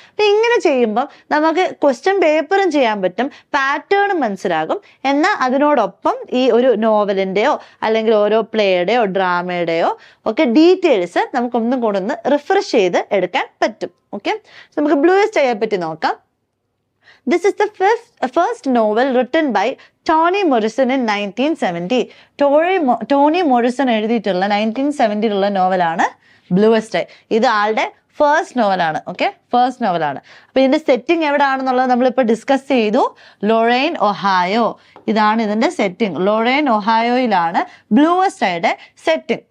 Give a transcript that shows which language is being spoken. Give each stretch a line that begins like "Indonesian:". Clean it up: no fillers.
Malayalam: അപ്പം ഇങ്ങനെ ചെയ്യുമ്പം നമുക്ക് ക്വസ്റ്റ്യൻ പേപ്പറും ചെയ്യാൻ പറ്റും, പാറ്റേണും മനസ്സിലാകും. എന്നാൽ അതിനോടൊപ്പം ഈ ഒരു നോവലിൻ്റെയോ അല്ലെങ്കിൽ ഓരോ പ്ലേയുടെയോ ഡ്രാമയുടെയോ ഒക്കെ ഡീറ്റെയിൽസ് നമുക്കൊന്നും കൂടെ ഒന്ന് റിഫ്രഷ് ചെയ്ത് എടുക്കാൻ പറ്റും. ഓക്കെ, നമുക്ക് ബ്ലൂവസ്റ്റ് ഐയെ പറ്റി നോക്കാം.
English: This is the first novel written by Toni Morrison in 1970.
Malayalam: Tony Morrison എഴുതിയിട്ടുള്ള 1970 നോവലാണ് ബ്ലൂവസ്റ്റ് ഐ. ഇത് ആളുടെ ഫസ്റ്റ് നോവലാണ്. ഓക്കെ, ഫസ്റ്റ് നോവലാണ്. അപ്പൊ ഇതിന്റെ സെറ്റിംഗ് എവിടെയാണെന്നുള്ളത് നമ്മളിപ്പോൾ ഡിസ്കസ് ചെയ്തു. ലൊറൈൻ ഒഹായോ, ഇതാണ് ഇതിന്റെ സെറ്റിംഗ്. ലൊറൈൻ ഒഹായോയിലാണ് ബ്ലൂവസ്റ്റ് ഐയുടെ സെറ്റിംഗ്.